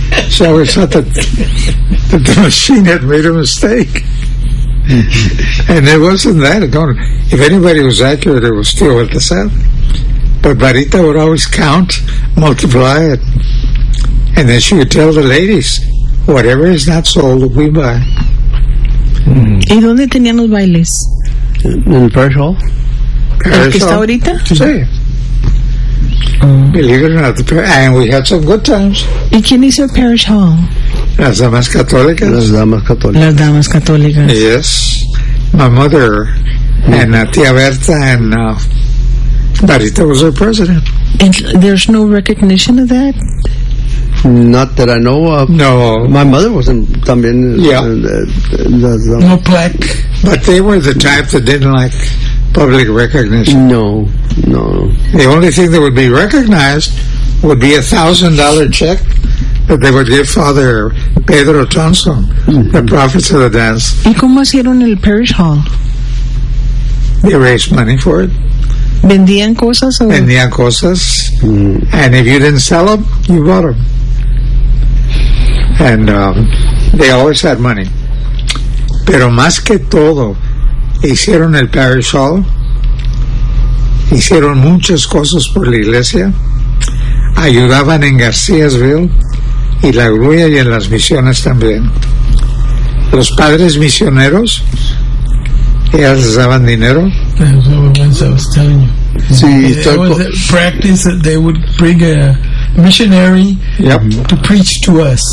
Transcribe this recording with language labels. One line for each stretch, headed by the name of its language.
English: She always thought that the machine had made a mistake. And it wasn't that. If anybody was accurate, it was still at the 7. But Barita would always count, multiply it. And then she would tell the ladies, whatever is not sold, we buy.
Spanish: ¿Y dónde tenían los bailes? En Parish Hall. ¿El que está ahorita? Sí.
English: Believe it or not, and we had some good times.
Spanish: ¿Y quién hizo el Parish Hall? Las damas católicas. Las damas católicas. Las damas católicas.
English: Yes. My mother and Tía Berta and Barita was her president. And there's no recognition of that? Not that I know of. No. My mother wasn't
Spanish: también.
English: Yeah. No plaque. But they were the type that didn't like public recognition. No, no. The only thing that would be recognized would be $1,000 check that they would give Father Pedro Thompson, the prophet of the dance.
Spanish: ¿Y cómo hicieron el Parish Hall?
English: They raised money for it.
Spanish: ¿Vendían cosas? O? Vendían cosas. Mm.
English: And if you didn't sell them, you bought them. And they always had money.
Spanish: Pero más que todo, hicieron el Parish Hall. Hicieron muchas cosas por la iglesia. Ayudaban en Garcíasville. Y la grulla y en las misiones también. Los padres misioneros, ellas les daban dinero.
English: That's what I was telling you.
Spanish: Sí,
English: there was a practice that they would bring a missionary to preach to us.